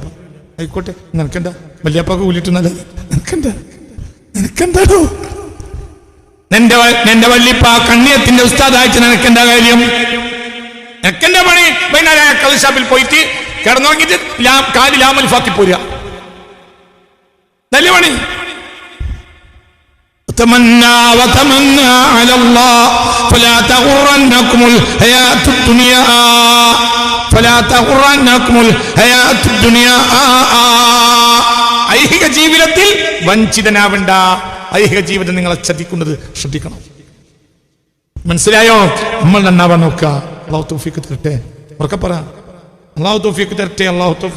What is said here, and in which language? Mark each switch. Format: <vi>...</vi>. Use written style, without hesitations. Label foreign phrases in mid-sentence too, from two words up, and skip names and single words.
<ml>ആയിക്കോട്ടെ, നിനക്കെന്താ? വല്യാപ്പൊക്കെ കൂലിയിട്ട് നല്ലത്. നിനക്കെന്താടോ? നിന്റെ വല്യപ്പ കണ്യത്തിന്റെ ഉസ്താദായിട്ട് നിനക്കെന്താ കാര്യം? നിനക്കെന്താ പണി? വൈകുന്നേരം കളി ഷാപ്പിൽ പോയിട്ട് കിടന്നുറങ്ങിട്ട് കാല് ലാമൽഫാക്കി പോരുക. നല്ല പണി.</ml> <ar>تمنى وتمنى على الله فلا تغرنكم الحياة الدنيا</ar> <ml>ഐഹിക ജീവിതത്തിൽ വഞ്ചിതനാവണ്ട. ഐഹിക ജീവിതം നിങ്ങളെ ചതിക്കുന്നത് ശ്രദ്ധിക്കണം. മനസ്സിലായോ? നമ്മൾ നന്നാവാൻ നോക്കുക. അല്ലാഹു തൗഫീഖ് തരട്ടെ. ഉറക്കെ പറ, അല്ലാഹു തൗഫീഖ് തരട്ടെ. അല്ലാഹു തൗഫീഖ്.</ml>